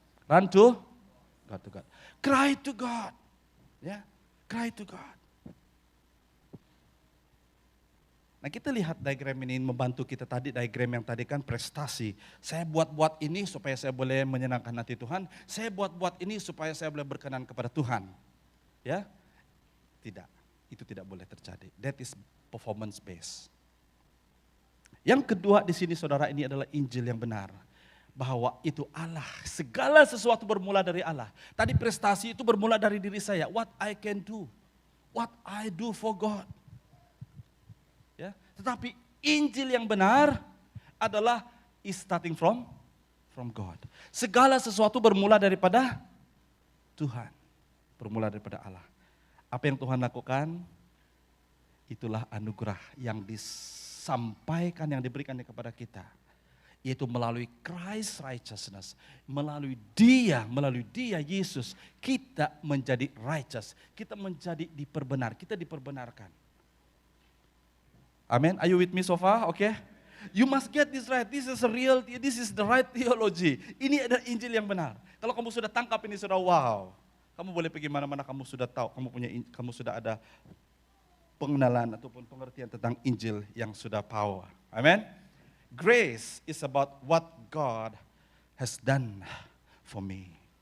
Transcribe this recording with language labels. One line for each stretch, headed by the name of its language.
English: Run to God. Cry to God. Ya, cry to God.
Malay: Nah kita lihat diagram ini membantu kita tadi, diagram yang tadi kan prestasi. Saya buat ini supaya saya boleh menyenangkan hati Tuhan. Saya buat ini supaya saya boleh berkenan kepada Tuhan. Ya, tidak. Itu tidak boleh terjadi.
English: That is performance based.
Malay: Yang kedua di sini saudara ini adalah Injil yang benar. Bahwa itu Allah, segala sesuatu bermula dari Allah. Tadi prestasi itu bermula dari diri saya.
English: What I can do, what I do for God.
Malay: Ya, tetapi Injil yang benar adalah
English: is starting from God.
Malay: Segala sesuatu bermula daripada Tuhan, bermula daripada Allah. Apa yang Tuhan lakukan? Itulah anugerah yang disampaikan, yang diberikan kepada kita. Yaitu melalui Christ righteousness. Melalui dia Yesus, kita menjadi righteous. Kita menjadi kita diperbenarkan.
English: Amen. Are you with me so far? Okay. You must get this right. This is the right theology.
Malay: Ini adalah Injil yang benar. Kalau kamu sudah tangkap ini, sudah wow. Kamu boleh pergi mana-mana, kamu sudah tahu, kamu sudah ada pengenalan ataupun pengertian tentang Injil yang sudah power. Amen.
English: Grace is about what God has done for me.